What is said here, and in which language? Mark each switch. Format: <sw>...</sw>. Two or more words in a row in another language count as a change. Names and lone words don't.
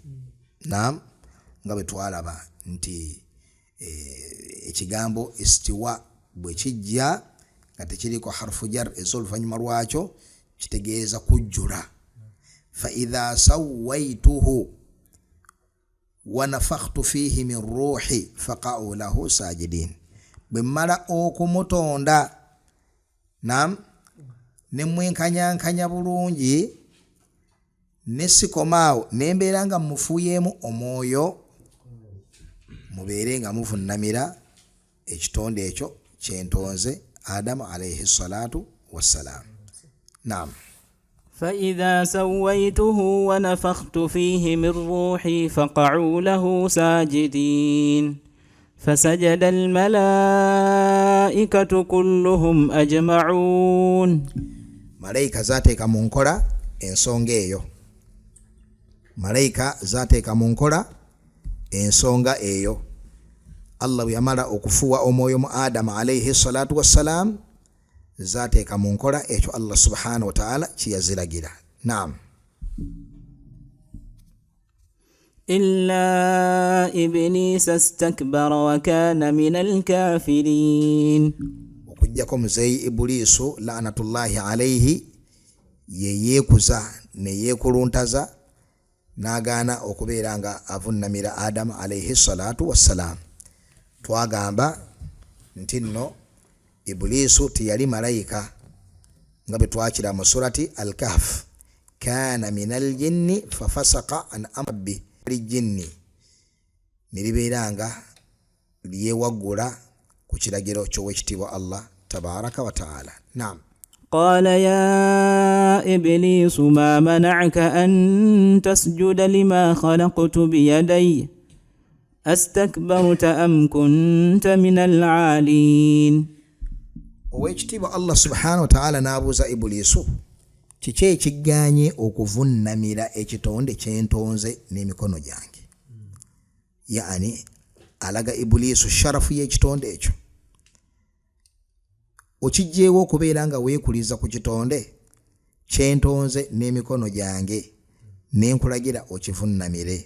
<lg>Naam, nga bwe twalaba nti ekigambo istiwa bwe kijja nga tekiriko</lg> <ar>حرف جر</ar> <lg>ez'oluvannyuma lwakyo kitegeeza kujjula.</lg> <ar>فإذا سويته ونفخت فيه من روحي فقعوا له ساجدين,</ar> <lg>bwe mmala okumutonda, naam, ne mwenkanyankanya bulungi, ne sikomaawo nembeera nga mufuyeemu omwoyo, mubeere nga muvunnamira ekitonde ekyo kyentonze Adamu</lg> <ar>عليه الصلاة والسلام.</ar> <lg>Naam.</lg> <ar>فإذا سويته ونفخت فيه من روحي فقعوا له ساجدين فسجد الملائكة كلهم أجمعون.</ar> <lg>Malaika zateeka mu nkola ensonga eyo. Malaika zateeka mu nkola ensonga eyo. Allah bwe yamala okufuwa omwoyo mu Adamu</lg> <ar>عليه الصلاة والسلام,</ar> <lg>zateeka mu nkola ekyo Allah</lg> <ar>سبحانه وتعالى</ar> <lg>kiyaziragira. Naam.</lg> <ar>إلا إبليس استكبر وكان من الكافرين.</ar> <lg>Okujjako muzeeyi Ibulisu</lg> <ar>لعنة الله عليه</ar> <lg>yeyeekuza ne yeekuluntaza n'agaana okubeera nga avunnamira Adamu</lg> <ar>عليه الصلاة والسلام.</ar> <lg>Twagamba nti nno Ibulisu tiyali malayika nga bwe twakira mu surati Al-Kahf,</lg> <ar>كان من الجن ففسق عن أمر الجن,</ar> <lg>nilibeera nga lyewaggula ku kiragiro ky'owekitiibwa Allah</lg> <ar>تبارك وتعالى.</ar> <lg>Naam.</lg> <ar>قال يا إبليس ما منعك أن تسجد لما خلقت بيدي أستكبرت أم كنت من العالين.</ar> <lg>Owekitiibwa Allah</lg> <ar>سبحانه وتعالى</ar> <lg>n'abuuza Ibulisu, kiki ekiganye okuvunnamira ekitonde kyentonze n'emikono gyange? yani alaga Ibulisu sharafu y'ekitonde ekyo. Okijjeewo okubeera nga weekuliza ku kitonde kyentonze n'emikono gyange nenkulagira okivunnamire.</lg>